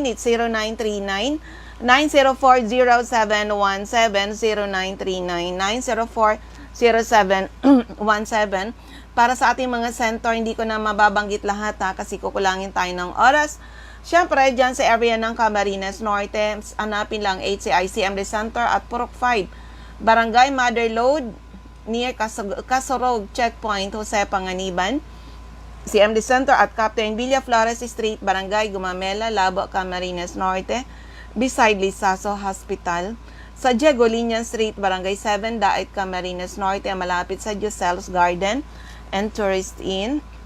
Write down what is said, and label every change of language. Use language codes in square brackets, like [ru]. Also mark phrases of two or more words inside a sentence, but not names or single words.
[en] It's 0939 9040717 0939 9040717. [tl] Para sa ating mga center, hindi ko na mababanggit lahat kasi kukulangin tayo ng oras. Siyempre, dyan sa area ng Camarines Norte, hanapin lang HCI CMD Center at Purok 5, Barangay Mother Lode, near Casorog Checkpoint, Jose Panganiban. [en] CMD Center at Captain Villa Flores Street, Barangay Gumamela, Labo, Camarines Norte, beside Lisaso Hospital. [tl] Sa Diego-Linian Street, Barangay 7, Daet, Camarines Norte, malapit sa Josel's Garden and Tourist Inn.